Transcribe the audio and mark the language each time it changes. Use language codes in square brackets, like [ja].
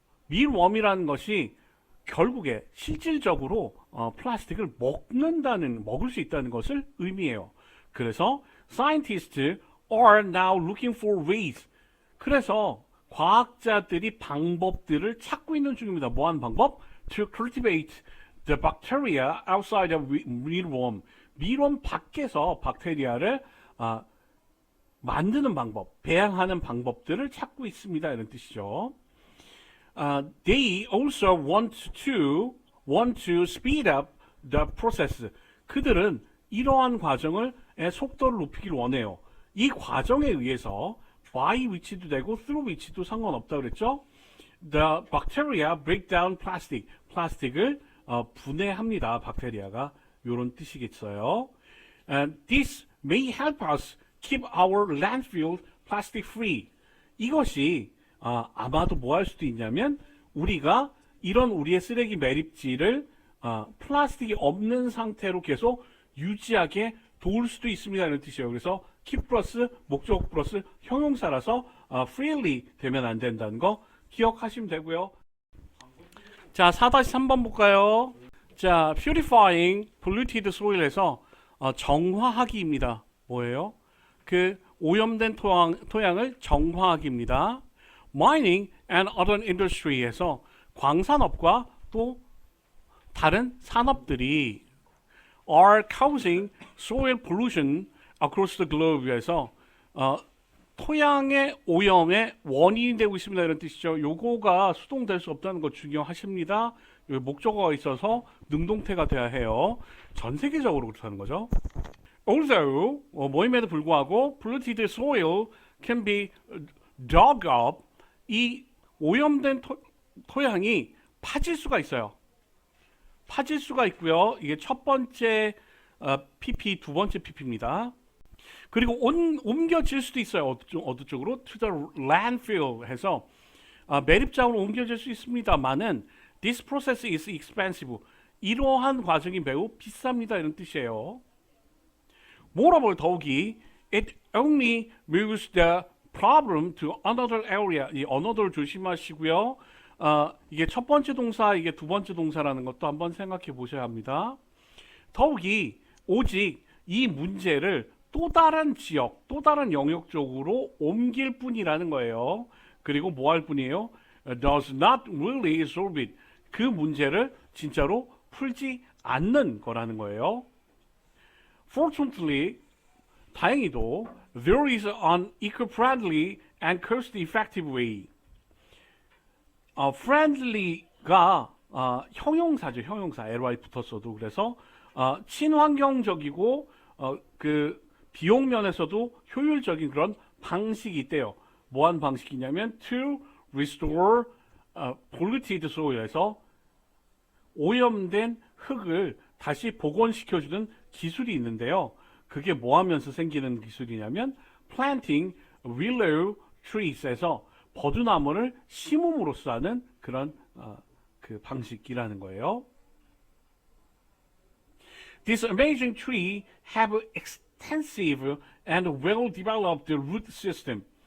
[ko] mealworm이라는 것이 결국에 실질적으로 플라스틱을 먹을 수 있다는 것을 의미해요. 그래서 [en] scientists are now looking for ways. [ko] 그래서 과학자들이 방법들을 찾고 있는 중입니다. 뭐하는 방법? [en] To cultivate the bacteria outside of mealworm. [ko] mealworm 밖에서 박테리아를 만드는 방법, 배양하는 방법들을 찾고 있습니다. 이런 뜻이죠. [en] They also want to speed up the process. [ko] 그들은 이러한 과정의 속도를 높이길 원해요. 이 과정에 의해서 by which도 되고 through which도 상관없다 그랬죠. [en] The bacteria break down plastic. [ko] 플라스틱을 분해합니다. 박테리아가 이런 뜻이겠어요. [en] And this may help us keep our landfill plastic free. [ko] 이것이 아마도 뭐 할 수도 있냐면 우리가 이런 우리의 쓰레기 매립지를 플라스틱이 없는 상태로 계속 유지하게 도울 수도 있습니다. 이런 뜻이에요. 그래서 keep 플러스 목적 플러스 형용사라서 freely 되면 안 된다는 거 기억하시면 되고요. 자, 4-3번 볼까요? 자, [en] purifying polluted soil [ko] 에서 정화하기입니다. 뭐예요? 오염된 토양을 정화하기입니다. [en] Mining and other industry [ko] 에서 광산업과 또 다른 산업들이 [en] are causing soil pollution across the globe [ko] 에서 토양의 오염의 원인이 되고 있습니다. 이런 뜻이죠. 요거가 수동될 수 없다는 거 중요하십니다. 목적어가 있어서 능동태가 돼야 해요. 전 세계적으로 그렇다는 거죠. [en] Although [ko] 모임에도 불구하고 [en] polluted soil can be dug up. [ko] 이 오염된 토양이 파질 수가 있어요. 파질 수가 있고요. 이게 첫 번째 PP, 두 번째 PP입니다. 그리고 옮겨질 수도 있어요. 어느 쪽으로? [en] To the landfill [ko] 해서 매립장으로 옮겨질 수 있습니다만은 [en] this process is expensive. [ko] 이러한 과정이 매우 비쌉니다. 이런 뜻이에요. [en] Moreover, [ko] 더욱이 [en] it only moves the problem to another area. [ko] 이 another 조심하시고요. 이게 첫 번째 동사, 이게 두 번째 동사라는 것도 한번 생각해 보셔야 합니다. 더욱이 오직 이 문제를 또 다른 지역, 또 다른 영역 쪽으로 옮길 뿐이라는 거예요. 그리고 뭐 할 뿐이에요? [en] Does not really solve it. [ko] 그 문제를 진짜로 풀지 않는 거라는 거예요. [en] Fortunately, [ko] 다행히도 [en] there is an eco-friendly and cost-effective way. [ko] friendly가 형용사죠. 형용사. ly 붙었어도. 그래서 친환경적이고 비용 면에서도 효율적인 그런 방식이 있대요. 뭐한 방식이냐면 [en] to restore polluted soil [ko] 에서 오염된 흙을 다시 복원시켜주는 기술이 있는데요. 그게 뭐 하면서 생기는 기술이냐면 [en] planting willow trees [ko] 에서 버드나무를 심음으로써 하는 그런 방식이라는 거예요. [en] This amazing tree have extensive and well-developed root system.